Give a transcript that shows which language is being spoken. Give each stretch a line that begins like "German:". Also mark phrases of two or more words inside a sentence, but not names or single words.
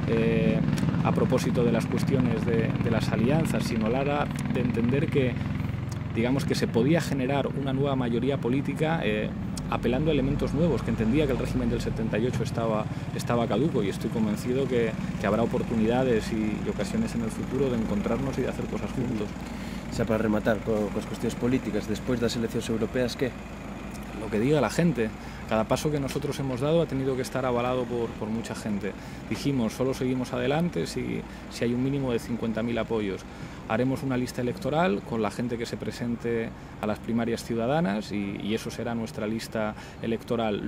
Spanish: a propósito de las cuestiones de las alianzas, sino a la hora de entender que, digamos, que se podía generar una nueva mayoría política apelando a elementos nuevos, que entendía que el régimen del 78 estaba caduco, y estoy convencido que habrá oportunidades y ocasiones en el futuro de encontrarnos y de hacer cosas juntos.
Galician: Xa para rematar coas cuestións políticas, despois das eleccións europeas, que?
Spanish: Lo que diga la gente. Cada paso que nosotros hemos dado ha tenido que estar avalado por mucha gente. Dijimos, solo seguimos adelante si hay un mínimo de 50.000 apoyos. Haremos una lista electoral con la gente que se presente a las primarias ciudadanas y eso será nuestra lista electoral.